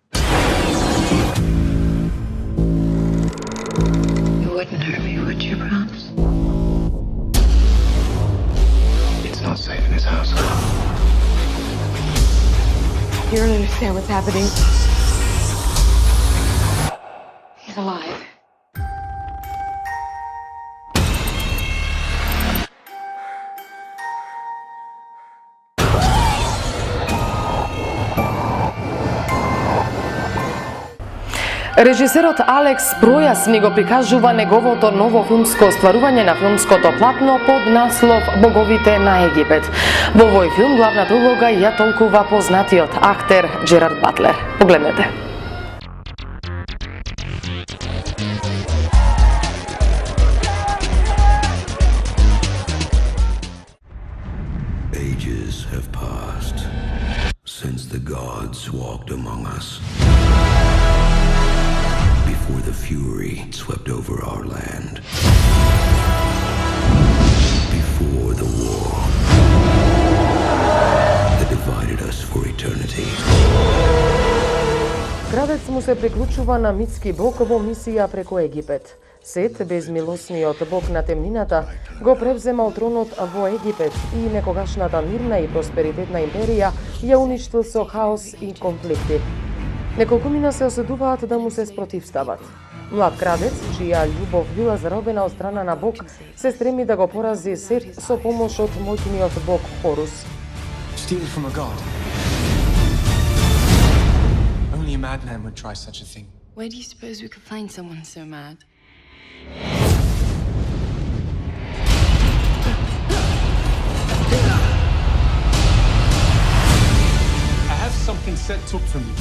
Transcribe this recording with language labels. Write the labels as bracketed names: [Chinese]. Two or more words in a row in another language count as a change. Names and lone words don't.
[English] You wouldn't hurt me, would you, Brahms? It's not safe in his house. You don't understand what's happening. He's alive. [Macedonian] Режисерот Алекс Пројас ни го прикажува неговото ново филмско остварување на филмското платно под наслов Боговите на Египет. Во овој филм главната улога ја толкува познатиот актер Джерард Батлер. Погледнете. [English] Ages have passed since the gods walked among us. Before the fury swept over our land. Before the war that divided us for eternity. [Macedonian] Градец му се приклучува на митски бог во мисија преку Египет. Сет, безмилосниот бог на темнината, го превземал тронот во Египет и некогашната мирна и просперитетна империја ја уништил со хаос и конфликти. Неколкумина се оседуваат да му се спротивстават. Млад крадец, чија љубов била заробена од страна на Бог, се стреми да го порази Сет со помош од моќниот бог Хорус. [English] Steal from a god. Only a madman would try such a thing. Where do you suppose we could find someone so mad? I have something set up for me.